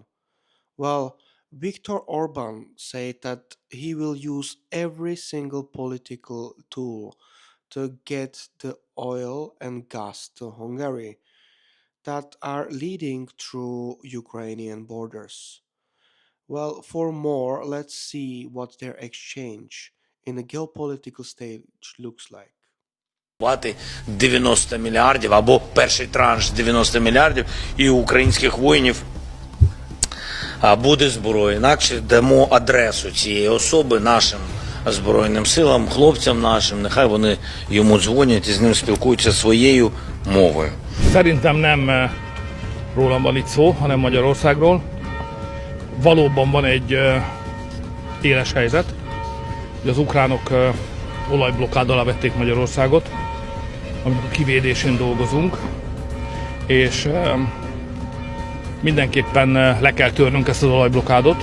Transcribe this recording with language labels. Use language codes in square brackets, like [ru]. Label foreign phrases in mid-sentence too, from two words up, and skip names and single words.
[en] Well, Viktor Orban said that he will use every single political tool to get the oil and gas to Hungary that are leading through Ukrainian borders. Well, for more, let's see what their exchange in the geopolitical stage looks like. [uk] 90 мільярдів або перший транш 90 мільярдів і у українських воїнів буде зброя. Інакше дамо адресу цієї особи нашим Збройним силам, хлопцям нашим, нехай вони йому дзвонять і з ним спілкуються своєю мовою. [hu] Szerintem nem rólam van itt szó, hanem Magyarországról. Valóban van egy éles helyzet, hogy az ukránok olajblokkád alá vették Magyarországot, aminek a kivédésén dolgozunk, és mindenképpen le kell törnünk ezt az olajblokkádot.